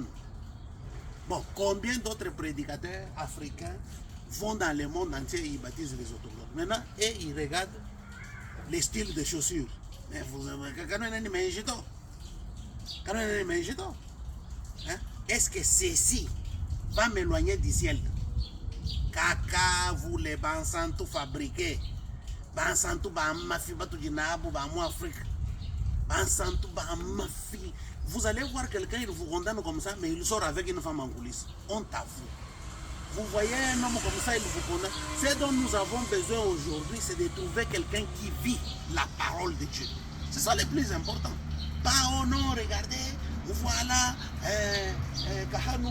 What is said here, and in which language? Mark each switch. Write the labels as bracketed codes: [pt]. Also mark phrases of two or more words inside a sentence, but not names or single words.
[fr] Bon, combien d'autres prédicateurs africains vont dans le monde entier et ils baptisent les autochtones? Maintenant, et ils regardent les styles de chaussures. Mais vous est-ce que ceci va m'éloigner du ciel? Kaka, vous les bansantou fabriqués. [lu] Bansantou bamafi, batujinabu, bamu Afrique. Bansantou bamafi. [fr] Vous allez voir quelqu'un, il vous condamne comme ça, mais il sort avec une femme en coulisses. Honte à vous. Vous voyez un homme comme ça, il vous condamne. Ce dont nous avons besoin aujourd'hui, c'est de trouver quelqu'un qui vit la parole de Dieu. C'est ça le plus important. Pas oh non, regardez. Voilà, Kahanu.